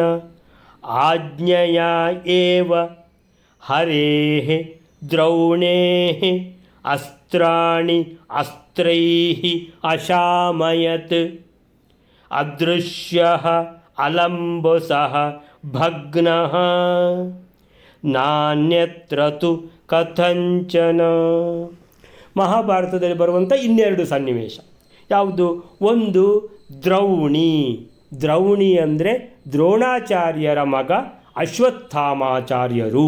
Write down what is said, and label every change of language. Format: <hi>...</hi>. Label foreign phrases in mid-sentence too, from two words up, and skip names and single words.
<sa>ಆಜ್ಞೆಯಾ ಏವ ಹರೇಃ ದ್ರೌಣೇಃ ಅಸ್ತ್ರಾಣಿ ಅಸ್ತ್ರೈಃ ಅಶಾಮಯತ್ ಅದೃಶ್ಯಃ ಅಲಂಬುಸಃ ಭಗ್ನಃ ನಾನ್ಯತ್ರ ತು ಕಥಂಚನ.</sa> <kn>ಮಹಾಭಾರತದಲ್ಲಿ ಬರುವಂಥ 2 ಸನ್ನಿವೇಶ ಯಾವುದು? ಒಂದು ದ್ರೌಣಿ. ದ್ರೌಣಿ ಅಂದರೆ ದ್ರೋಣಾಚಾರ್ಯರ ಮಗ ಅಶ್ವತ್ಥಾಮಾಚಾರ್ಯರು.</kn>